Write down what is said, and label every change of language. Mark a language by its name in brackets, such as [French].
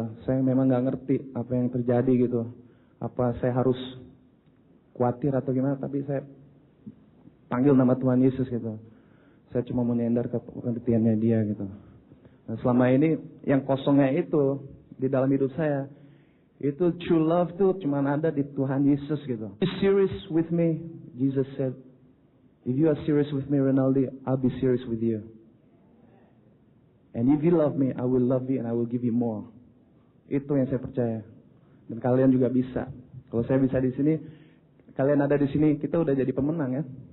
[Indonesian] Saya memang gak ngerti apa yang terjadi gitu. Apa saya harus khawatir atau gimana, tapi saya panggil nama Tuhan Yesus gitu. Saya cuma menyandar ke pengertiannya dia gitu. Nah, selama ini yang kosongnya itu di dalam hidup saya, itu true love tuh cuma ada di Tuhan Yesus gitu. [English] Are you serious with me? Jesus said, if you are serious with me, Ronaldo, I'll be serious with you. And if you love me, I will love you and I will give you more. [Indonesian] Itu yang saya percaya. Dan kalian juga bisa. Kalau saya bisa di sini, kalian ada di sini, kita udah jadi pemenang ya.